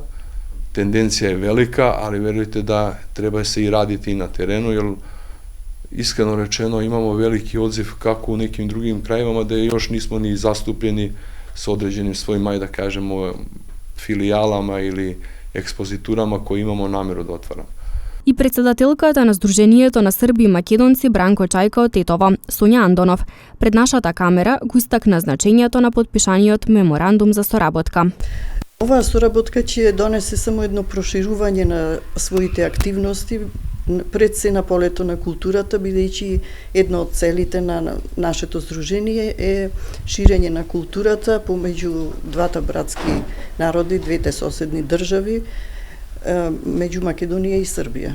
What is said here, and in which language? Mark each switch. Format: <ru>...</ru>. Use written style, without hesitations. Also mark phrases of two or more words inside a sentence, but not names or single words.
<sr>Tendencija je velika, ali verujte da treba se i raditi i na terenu, jer iskreno rečeno imamo veliki odziv kako u nekim drugim krajevama da još nismo ni zastupljeni s određenim svojim, ajde da kažemo, filijalama ili ekspoziturama koje imamo nameru da otvaramo.</sr> <mk>И претседателката на Сдруженијето на Срби и Македонци Бранко Чајка од Тетово, Сонја Андонов, пред нашата камера го истакна значењето на потпишаниот меморандум за соработка. Оваа соработка ќе донесе само едно проширување на своите активности пред се на полето на културата, бидејќи една од целите на нашето здружение е ширење на културата помеѓу двата братски народи, двете соседни држави, меѓу Македонија и Србија.</mk>